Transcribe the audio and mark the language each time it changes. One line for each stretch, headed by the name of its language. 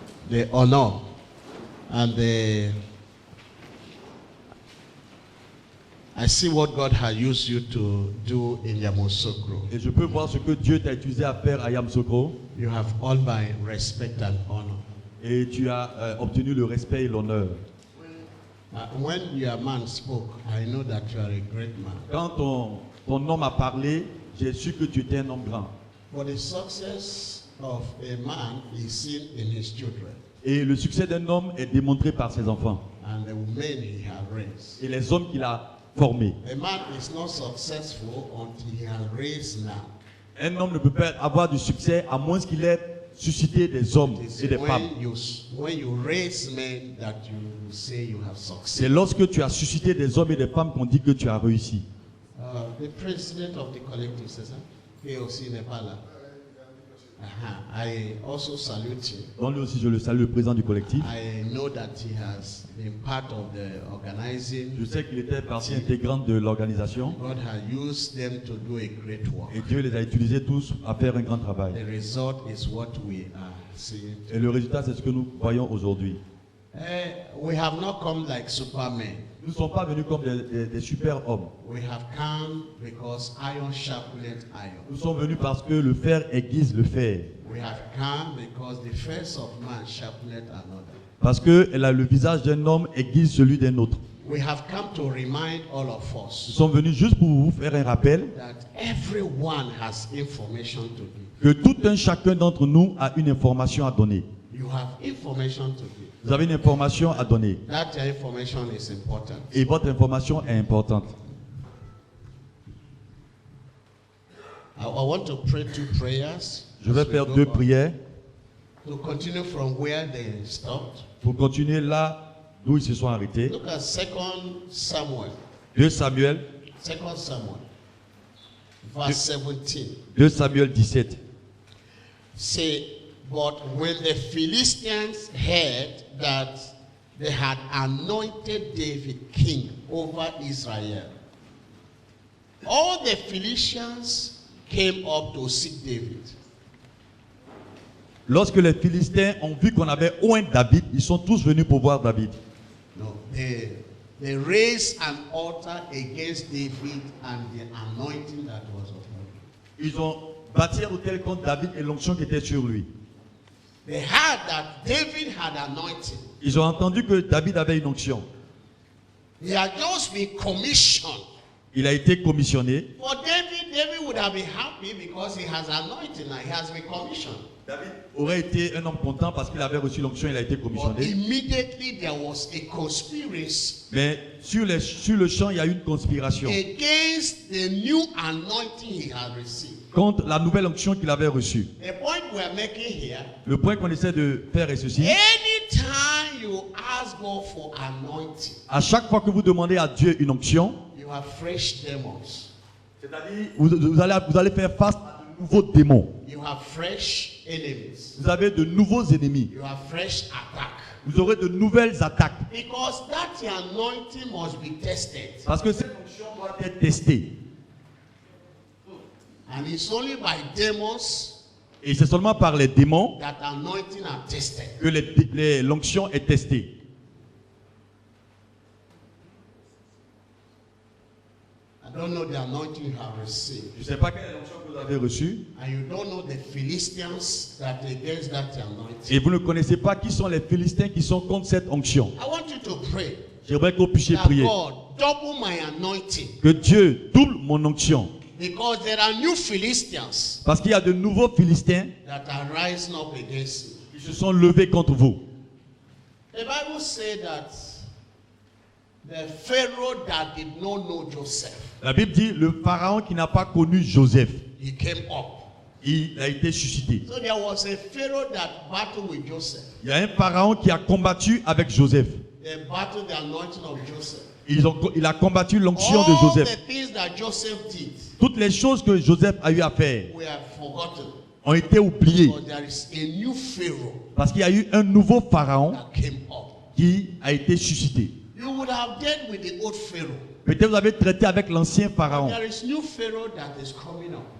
English: The honor and the I see what God has used you to do in Yamoussoukro.
French: Et je peux voir ce que Dieu t'a utilisé à faire à Yamoussoukro.
English: You have all my respect and honor.
French: Et tu as obtenu le respect et l'honneur.
English: When your man spoke, I know that you are a great man.
French: Quand ton homme a parlé, j'ai su que tu étais un homme grand.
English: For the success of a man is seen in his children
French: Et le succès d'un homme est démontré par ses enfants
English: and the men he has raised.
French: et les hommes qu'il a formés.
English: A man is not successful until he has raised now.
French: Un homme ne peut pas avoir du succès à moins qu'il ait suscité des hommes et des femmes.
English: When you raise men that you say you have
French: C'est
English: succeeded.
French: lorsque tu as suscité des hommes et des femmes qu'on dit que tu as réussi.
English: The president of the collective,
French: c'est ça? Lui aussi n'est pas là.
English: I also salute him.
French: Donc lui aussi, je le salue, le président du collectif.
English: I know that he has been part of the organizing.
French: Je sais qu'il était partie intégrante de l'organisation.
English: God has used them to do a great work.
French: Et Dieu les a utilisés tous à faire un grand travail.
English: The result is what we are seeing.
French: Et le résultat, c'est ce que nous voyons aujourd'hui.
English: We have not come like supermen.
French: Nous ne sommes pas venus comme des super hommes.
English: We have come because iron sharpened iron.
French: Nous sommes venus parce que le fer aiguise le fer.
English: We have come because the face of man sharpened another.
French: Parce que le visage d'un homme aiguise celui d'un autre.
English: We have come to remind all of
French: Nous
English: us
French: sommes venus juste pour vous faire un rappel
English: that everyone has information to give.
French: que tout un chacun d'entre nous a une information à donner.
English: You have information to give.
French: Vous avez une information à donner.
English: That information is important.
French: Et votre information est importante.
English: I want to pray two prayers.
French: Je vais faire deux prières
English: To continue from where they stopped.
French: pour continuer là d'où ils se sont arrêtés.
English: Look at 2 Samuel.
French: 2 Samuel,
English: 2 Samuel. Verse 17.
French: 2 Samuel 17.
English: Say, but when the Philistines heard that they had anointed David king over Israel, all the Philistines came up to seek David.
French: Lorsque les Philistins ont vu qu'on avait oint David, ils sont tous venus pour voir David.
English: No, they raised an altar against David and the anointing that was upon him.
French: Ils ont bâti un autel contre David et l'onction qui était sur lui.
English: They heard that David had anointing.
French: Ils ont entendu que David avait une onction.
English: He had just been commissioned.
French: Il a été commissionné.
English: For David would have been happy because he has anointing and he has been commissioned.
French: David aurait été un homme content parce qu'il avait reçu l'onction, il a été
English: But
French: commissionné.
English: immediately there was a conspiracy
French: Mais sur le champ, il y a eu une conspiration
English: against the new anointing he had received.
French: contre la nouvelle onction qu'il avait reçue.
English: The point we're making here,
French: Le point qu'on essaie de faire est ceci.
English: anytime you ask God for anointing,
French: À chaque fois que vous demandez à Dieu une onction,
English: you have fresh demons.
French: c'est-à-dire vous allez faire face à de nouveaux démons.
English: You have fresh enemies.
French: Vous avez de nouveaux ennemis.
English: You have fresh attack.
French: Vous aurez de nouvelles attaques.
English: Because that anointing must be tested.
French: Parce que cette onction doit être testée.
English: And it's only by demons
French: Et c'est seulement par les démons
English: that anointing are tested.
French: que l'onction est testée.
English: don't know the anointing you have received.
French: Je ne sais pas quelle onction que vous avez reçue.
English: And you don't know the Philistines that against that anointing.
French: Et vous ne connaissez pas qui sont les Philistins qui sont contre cette onction.
English: I want you to pray
French: J'aimerais que vous puissiez
English: that
French: prier.
English: God double my anointing.
French: Que Dieu double mon onction.
English: Because there are new Philistines
French: Parce qu'il y a de nouveaux Philistins
English: that are rising up against you.
French: qui se sont levés contre vous.
English: The Bible says that the Pharaoh that did not know Joseph,
French: La Bible dit le pharaon qui n'a pas connu Joseph,
English: he came up.
French: il a été suscité.
English: So there was a Pharaoh that battled with Joseph.
French: Il y a un pharaon qui a combattu avec Joseph.
English: They battled the anointing of Joseph.
French: Il a combattu l'onction de
English: All
French: Joseph.
English: the things that Joseph did
French: Toutes les choses que Joseph a eu à faire
English: were forgotten.
French: ont été oubliées.
English: But there is a new Pharaoh
French: Parce qu'il y a eu un nouveau pharaon
English: that came up.
French: qui a été suscité.
English: You would have dealt with the old Pharaoh.
French: Peut-être vous avez traité avec l'ancien pharaon.
English: There is new Pharaoh that is coming up.